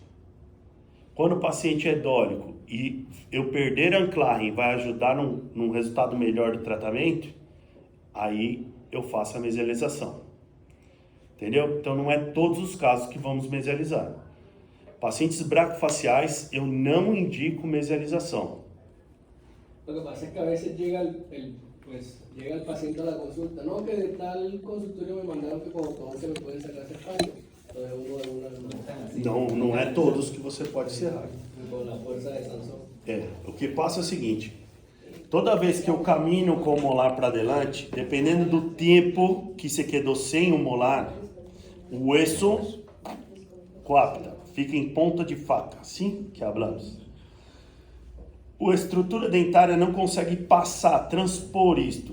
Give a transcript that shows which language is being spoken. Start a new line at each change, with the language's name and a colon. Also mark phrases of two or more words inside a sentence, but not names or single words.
Portuguese: Quando o paciente é dólico e eu perder a anclarem vai ajudar num resultado melhor do tratamento, aí eu faço a mesialização. Entendeu? Então não é todos os casos que vamos mesializar. Pacientes braquifaciais, eu não indico mesialização.
Spanish: Lo que pasa es que a veces llega el paciente a la consulta, no, que de tal consultorio me mandaron que con ortodoncia me pueden sacar ese espacio. Entonces uno de una
Portuguese: Não é todos que você pode cerrar.
Spanish: con la fuerza de Sansón.
Portuguese: O que passa é o seguinte, toda vez que eu caminho com o molar
Spanish: para adelante,
Portuguese: dependendo do tempo que você quedou sem o molar, o osso coapta, fica em ponta de faca, assim que falamos. A estrutura dentária não consegue passar, transpor isto.